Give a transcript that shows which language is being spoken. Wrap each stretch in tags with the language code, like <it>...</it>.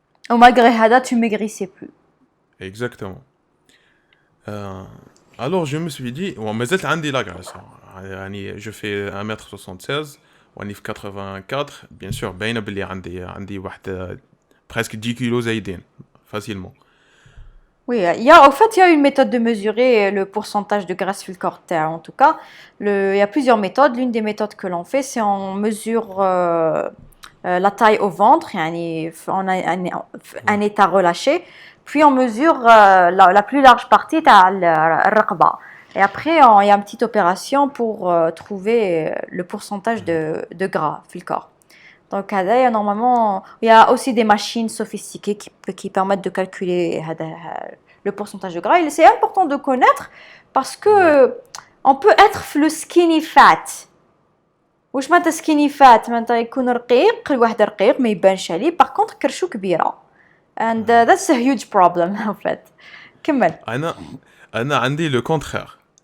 <fr>Ou malgré ça, tu maigrissais plus. Exactement. Alors je me suis dit,</fr> <ar>ما زلت عندي</ar> <fr>la graisse.</fr> <ar>يعني</ar> <fr>je fais 1m76</fr> <ar>واني في 84.</ar> <fr>Bien sûr,</fr> <ar>باينه بلي عندي واحد</ar> <fr>presque 10 kilos</fr> <ar>زايدين</ar> <fr>facilement. Oui, en fait, il y a une méthode de mesurer le pourcentage de graisse sur le corps. En tout cas, il y a plusieurs méthodes. L'une des méthodes que l'on fait, c'est on mesure la taille au ventre, on a un état relâché, puis on mesure la plus large partie de la raqba. Et après, il y a une petite opération pour trouver le pourcentage de gras sur le corps. Donc, normalement, il y a aussi des machines sophistiquées qui permettent de calculer le pourcentage de gras. Et c'est important de connaître parce que on peut être le skinny fat.</fr> <ar>واش معناتها skinny fat معناتها يكون رقيق، الواحد رقيق ما يبانش عليه،</ar> <fr>par contre</fr> <ar>كرشو كبيرة.</ar> <en>And that's a huge problem</en> <fr>en fait.</fr> <ar>كمل. أنا عندي</ar> <fr>le contraire.</fr>